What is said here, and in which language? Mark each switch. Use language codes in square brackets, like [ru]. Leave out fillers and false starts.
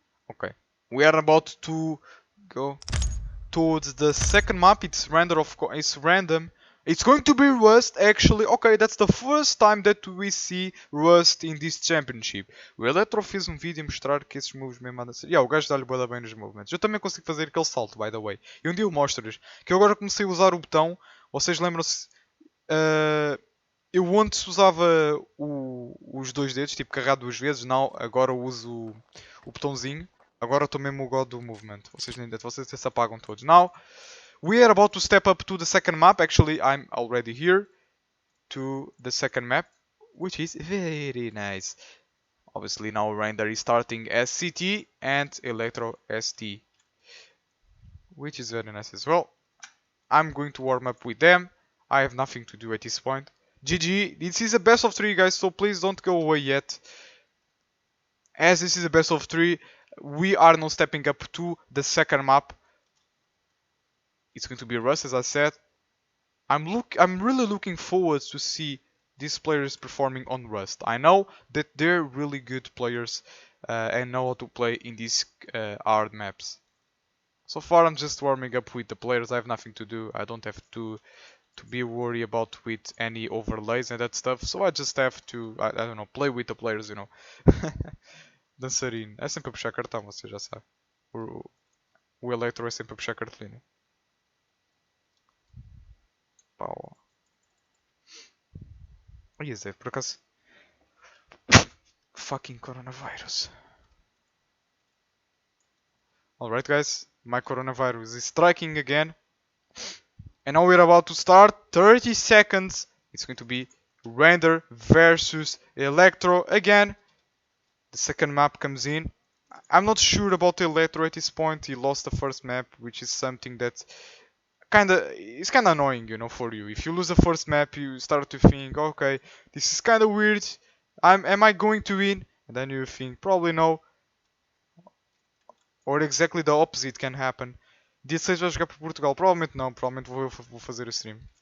[en] Okay. We are about to go towards the second map. It's random, of course. It's random. It's going to be Rust, actually. Okay, that's the first time that we see Rust in this championship. [pt] O Electro fez vídeo a mostrar que esses moves mesmo andam a ser... o gajo dá-lhe bué bem nos movimentos. Eu também consigo fazer aquele salto, [en] by the way. [pt] E um dia eu mostro-lhes. Que eu agora comecei a usar o botão. Vocês lembram-se... eu antes usava os dois dedos, tipo carregado 2 vezes. Não, agora uso o botãozinho. Agora estou mesmo o god do movement. Vocês se apagam todos. [en] Now... we are about to step up to the second map. Actually, I'm already here to the second map, which is very nice. Obviously, now Rainder is starting as CT and Electro ST, which is very nice as well. I'm going to warm up with them. I have nothing to do at this point. GG, this is a best of 3, guys, so please don't go away yet. As this is a best of 3, we are now stepping up to the second map. It's going to be Rust, as I said. I'm really looking forward to see these players performing on Rust. I know that they're really good players and know how to play in these hard maps. So far, I'm just warming up with the players. I have nothing to do. I don't have to to be worried about with any overlays and that stuff. So I just have to, I don't know, play with the players, you know. [pt] Dançarino. É sempre a puxar cartão, você já sabe. O Electro é sempre a puxar cartolina. Pau. Ai, Zé, por acaso. [en] Fucking coronavirus. Alright, guys. My coronavirus is striking again. And now we're about to start. 30 seconds. It's going to be Rainder versus Electro again. The second map comes in. I'm not sure about Electro at this point. He lost the first map, which is something that it's kinda annoying, you know, for you. If you lose the first map, you start to think, okay, this is kinda weird. Am I going to win? And then you think, probably no. Or exactly the opposite can happen. [pt] Dia 6 vai jogar por Portugal? Provavelmente não, provavelmente vou fazer o stream.